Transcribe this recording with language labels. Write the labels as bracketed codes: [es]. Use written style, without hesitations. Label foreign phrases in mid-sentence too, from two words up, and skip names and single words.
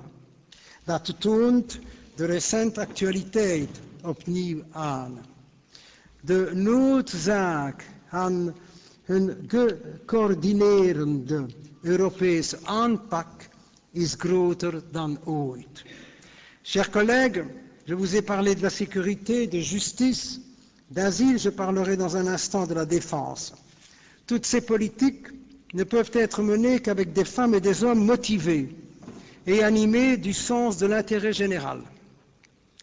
[nl] Dat toont de recente actualiteit opnieuw aan. De noodzaak aan een gecoördineerde Europese aanpak is groter dan ooit. [fr] Chers collègues, je vous ai parlé de la sécurité, de justice, d'asile, je parlerai dans un instant de la défense. Toutes ces politiques ne peuvent être menées qu'avec des femmes et des hommes motivés et animés du sens de l'intérêt général.